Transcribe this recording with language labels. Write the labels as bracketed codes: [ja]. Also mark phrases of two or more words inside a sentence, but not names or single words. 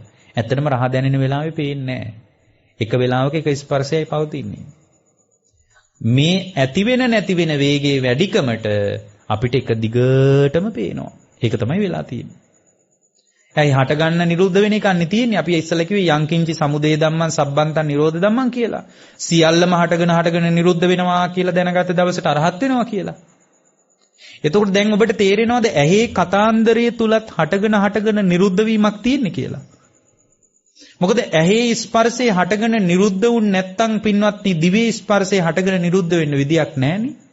[si] ඇත්තටම රහ දැනෙන වෙලාවෙ පේන්නේ නැහැ. එක වෙලාවක එක ස්පර්ශයයි පවතින්නේ. මේ ඇති වෙන නැති වෙන වේගයේ වැඩිකමට අපිට එක දිගටම පේනවා. ඒක තමයි වෙලා තියෙන්නේ. ඇයි හටගන්න නිරුද්ධ වෙන එකක් නේ තියෙන්නේ. අපි ඉස්සෙල්ලා කිව්වේ [pi] යංකින්චි සමුදය ධම්මං සබ්බන්තං නිරෝධ ධම්මං [si] කියලා. සියල්ලම හටගෙන නිරුද්ධ වෙනවා කියලා දැනගත්ත දවසට අරහත් වෙනවා කියලා. එතකොට දැන් ඔබට තේරෙනවද ඇහි කතාන්දරයේ තුලත් හටගෙන නිරුද්ධ වීමක් තියෙන්නේ කියලා? මොකද ඇහි ස්පර්ශයේ හටගෙන නිරුද්ධ වුන් නැත්තම් පින්වත්නි දිවේ ස්පර්ශයේ හටගෙන නිරුද්ධ වෙන්න විදියක් නැහනේ.